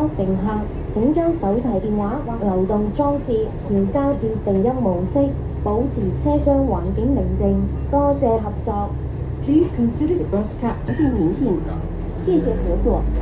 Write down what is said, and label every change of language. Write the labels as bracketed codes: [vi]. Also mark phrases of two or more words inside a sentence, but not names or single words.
[yue] 乘客，請將手提電話或流動裝置調校至靜音模式，保持車廂環境寧靜。多謝合作。 [en] Please consider the bus captain. [yue] 敬聆聽，謝謝合作。